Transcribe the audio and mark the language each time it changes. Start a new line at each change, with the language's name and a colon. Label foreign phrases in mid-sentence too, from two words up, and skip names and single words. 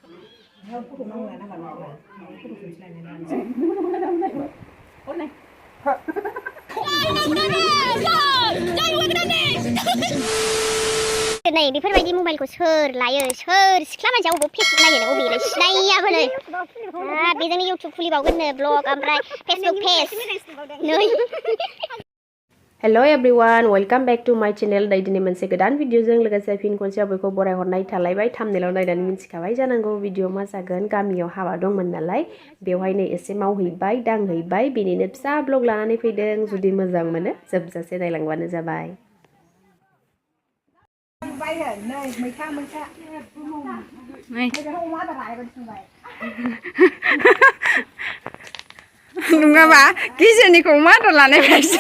Bodo: नै बेफोरबायदि मबाइलखौ सोर लायो सोर सिख्ला मानसिया अबाव फेसबुक नायनो अबेलाय सिनायाबो नै बेजोंनो इउटिउब खुलिबावगोननो ब्लग ओमफ्राय
English: Facebook page
Bodo: नै
English: Hello everyone, welcome back to my channel.
Bodo: Daidini मोनसे गोदान भिडिअजों लोगोसे फिन खनसेयाव बयखौ बरायहरनाय थालायबाय। थाम्बनेलाव नायनानै मिथिखाबाय जानांगौ भिडिअ मा जागोन। गामियाव हाबा दंमोन नालाय बेवहायनो एसे मावहैबाय दांहैबाय बेनिनो फिसा ब्लग लानानै फैदों। जुदि मोजां मोनो जोबजासे नायलांबानो जाबाय। नङाबा गिजेनिखौ मा आदार लानायबायसो